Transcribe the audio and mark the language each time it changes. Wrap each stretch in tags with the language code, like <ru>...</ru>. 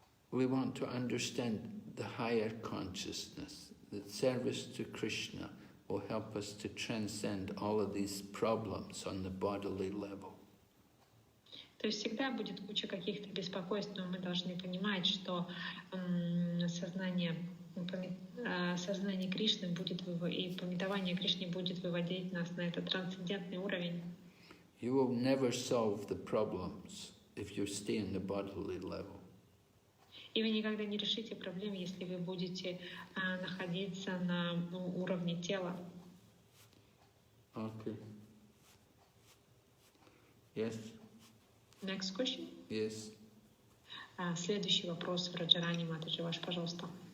<en>We want to understand the higher consciousness, that service to Krishna will help us to transcend all of these problems on the bodily level.</en> <ru>То есть всегда будет куча каких-то беспокойств, но мы должны понимать, что сознание Кришны будет и памятование Кришны будет выводить нас на этот трансцендентный уровень.</ru> <en>You will never solve the problems if you stay in the bodily level.</en> <ru>И вы никогда не решите проблемы, если вы будете находиться на уровне тела.</ru> <en>Okay. Yes. Next question. Yes.</en> <ru>Следующий вопрос, Раджарани Матаджи, ваш, пожалуйста.</ru>